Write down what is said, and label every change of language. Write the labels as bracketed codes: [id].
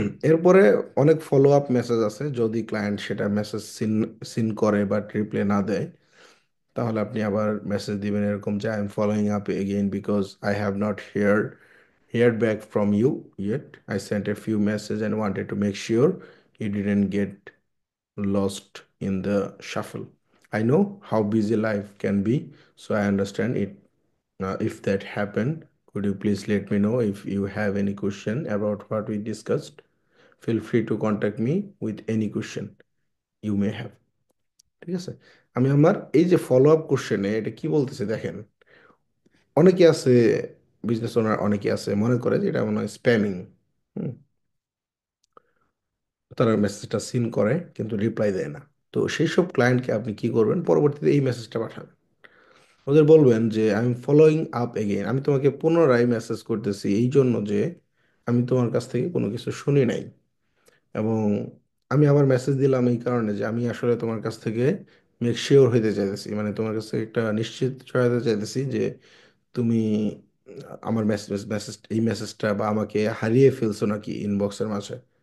[bn] এরপরে অনেক follow up message আছে, যদি ক্লায়েন্ট সেটা মেসেজ সিন সিন করে বাট রিপ্লাই না দেয়, তাহলে আপনি আবার মেসেজ দিবেন এরকম যে, [en] I am following up again because I have not heard back from you yet. I sent a few messages and wanted to make sure you didn't get lost in the shuffle. I know how busy life can be, so I understand it. If that happened, could you please let me know if you have any question about what we discussed? Feel free to contact me with any question you may have. [bn] ঠিক আছে। আমি আমার এই যে follow up কোশ্চেনে এটা কি বলতেছে দেখেন, অনেকে আছে, বিজনেস ওনার অনেকে আছে মনে করে যে এটা মনে হয় স্প্যামিং। তারা মেসেজটা সিন করে কিন্তু রিপ্লাই দেয় না। তো সেই সব ক্লায়েন্টকে আপনি কি করবেন, পরবর্তীতে এই মেসেজটা পাঠাবেন, ওদের বলবেন যে [en] I am following up again, [bn] আমি তোমাকে পুনরায় মেসেজ করতেছি এই জন্য যে আমি তোমার কাছ থেকে কোনো কিছু শুনি নাই, এবং আমি আবার মেসেজ দিলাম এই কারণে যে আমি আসলে তোমার কাছ থেকে মেক শিওর হইতে চাইতেছি, মানে তোমার কাছ থেকে একটা নিশ্চিত হতে চাইতেছি যে তুমি আমার মেসেজ এই মেসেজটা বা আমাকে হারিয়ে ফেলছো নাকি ইনবক্সের মাঝে।